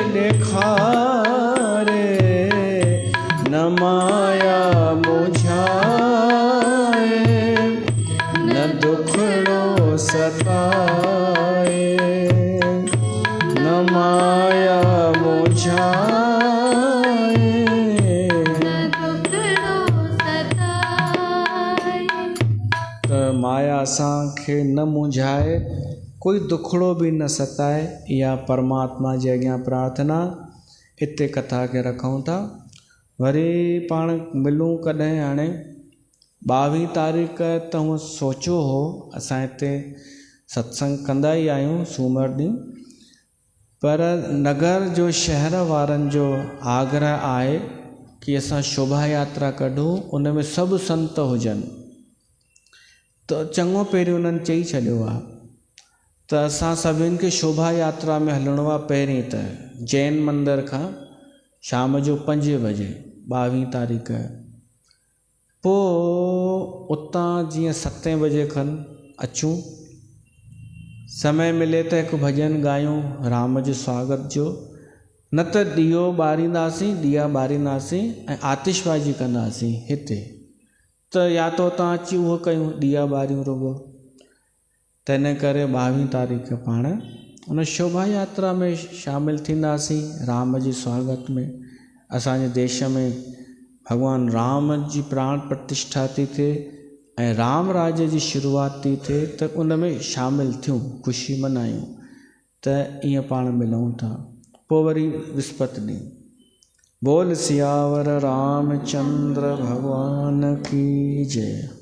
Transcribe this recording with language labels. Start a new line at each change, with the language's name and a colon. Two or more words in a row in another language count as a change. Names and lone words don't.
Sindhi: निखारे न माया मुझाए न दुखड़ो सताए न माया मुझाए माया असांखे न मुझाए कोई दुखड़ो भी न सताए या परमात्मा जे अॻियां प्रार्थना हिते कथा खे रखूं था वरी पाण मिलूं कॾहिं हाणे 22 तारीख़ त हूअं सोचियो हो असां हिते सत्संग कंदा ई आहियूं सूमर ॾींहुं पर नगर जो शहर वारनि जो आग्रह आहे कि असां शोभा यात्रा कढूं उन में सभु संत हुजनि त चङो पहिरियों उन्हनि चई छॾियो आहे त असां सभिनि खे शोभा यात्रा में हलणो आहे पहिरीं त जैन मंदर खां शाम जो 5 बजे 22 तारीख़ पोइ उतां जीअं 7 बजे खनि अचूं समय मिले त हिकु भॼन ॻायूं राम जो स्वागत जो न त ॾीओ ॿारींदासीं ॾीआ ॿारींदासीं ऐं आतिशबाजी कंदासीं हिते त या तो उतां अची उहो कयूं ॾीआ ॿारियूं रुगो त इन करे 22 तारीख़ पाण उन शोभा यात्रा में शामिलु थींदासीं राम जी स्वागत में असांजे देश में भॻवान राम जी प्राण प्रतिष्ठा थी थिए ऐं राम राज्य जी शुरूआत थी थिए त उन में शामिलु थियूं ख़ुशी मल्हायूं त ईअं पाण मिलूं था पोइ वरी विस्पति ॾींहुं
Hindi: बोल सियावर रामचंद्र भगवान की जय।